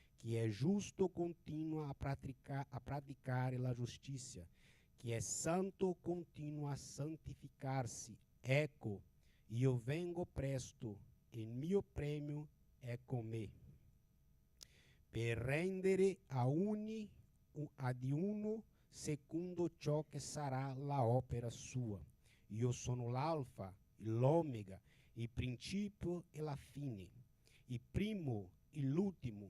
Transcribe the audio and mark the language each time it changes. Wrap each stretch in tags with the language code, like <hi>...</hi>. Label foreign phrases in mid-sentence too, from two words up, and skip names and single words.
<pt>que é justo continua a praticar a justiça, que é santo continua a santificar-se.</pt> <it>Ecco, io vengo presto, il mio premio è con me, per rendere a di uno secondo ciò che sarà la opera sua. Io sono l'alfa, l'omega, il principio e la fine, il primo e l'ultimo.</it>